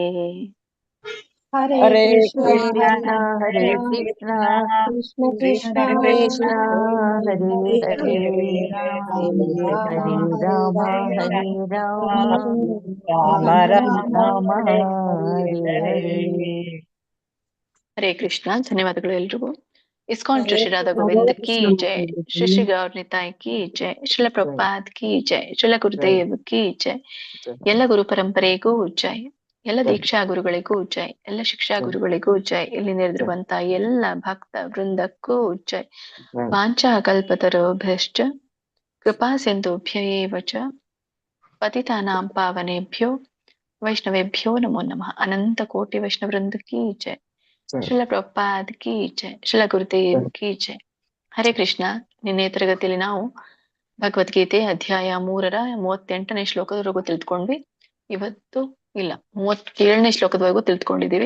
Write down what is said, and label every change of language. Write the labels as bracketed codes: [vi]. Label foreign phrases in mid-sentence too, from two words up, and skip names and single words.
[sa] ಹರೇ ಕೃಷ್ಣ ಹರೇ ಕೃಷ್ಣ ಕೃಷ್ಣ ಕೃಷ್ಣ ಹರೇ ಹರೇ, ಹರೇ ರಾಮ ರಾಮ ರಾಮ ಹರೇ ಹರೇ. ಹರೇ ಕೃಷ್ಣ. [kn] ಧನ್ಯವಾದಗಳು ಎಲ್ರಿಗೂ. ಇಸ್ಕಾನ್ [hi] श्री राधा गोविंद की जय, श्री श्री गौर निताई की जय, श्रील प्रभुपाद की जय, श्रील गुरुदेव की जय, [kn] ಎಲ್ಲ ಗುರು ಪರಂಪರೆಗೂ ಜೈ. ಎಲ್ಲ ದೀಕ್ಷಾ ಗುರುಗಳಿಗೂ ಜೈ, ಎಲ್ಲ ಶಿಕ್ಷಾ ಗುರುಗಳಿಗೂ ಜೈ, ಇಲ್ಲಿ ನೆರೆದಿರುವಂತ ಎಲ್ಲ ಭಕ್ತ ವೃಂದಕ್ಕೂ ಜೈ. [sa] ವಾಂಛಾ ಕಲ್ಪತರುಭ್ಯಶ್ಚ ಕೃಪಾ ಸಿಂಧುಭ್ಯ ಏವ ಚ ಪತಿತಾನಾಂ ಪಾವನೇಭ್ಯೋ ವೈಷ್ಣವೇಭ್ಯೋ ನಮೋ ನಮಃ. [hi] अनंत कोटि वैष्णवृंद की जय। श्रील प्रभुपाद की जय, श्रील गुरुदेव की जय. [sa] ಹರೇ ಕೃಷ್ಣ. [kn] ನಿನ್ನೆ ತರಗತಿಯಲ್ಲಿ ನಾವು ಭಗವದ್ಗೀತೆ ಅಧ್ಯಾಯ 3ರ 38ನೇ ಶ್ಲೋಕದವರೆಗೂ ತಿಳ್ಕೊಂಡ್ವಿ. ಇವತ್ತು ಇಲ್ಲ 37ನೇ ಶ್ಲೋಕದವರೆಗೂ ತಿಳ್ಕೊಂಡಿದೀವಿ.